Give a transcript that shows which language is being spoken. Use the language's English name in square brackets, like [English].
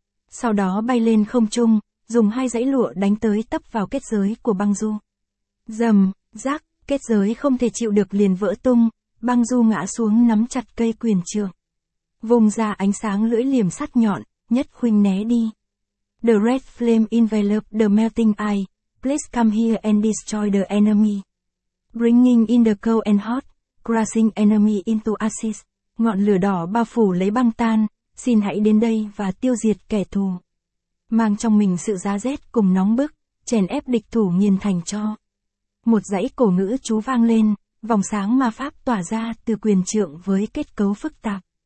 [Vietnamese] Sau đó bay lên không trung, dùng hai dãy lụa đánh tới tấp vào kết giới của băng du. Dầm, rắc, kết giới không thể chịu được liền vỡ tung, băng du ngã xuống nắm chặt cây quyền trượng. Vùng ra ánh sáng lưỡi liềm sắt nhọn, Nhất Khuynh né đi. [English] The red flame enveloped the melting eye. Please come here and destroy the enemy. Bringing in the cold and hot, crushing enemy into ashes. [Vietnamese] Ngọn lửa đỏ bao phủ lấy băng tan, xin hãy đến đây và tiêu diệt kẻ thù. Mang trong mình sự giá rét cùng nóng bức, chèn ép địch thủ nghiền thành cho. Một dãy cổ ngữ chú vang lên, vòng sáng ma pháp tỏa ra từ quyền trượng với kết cấu phức tạp.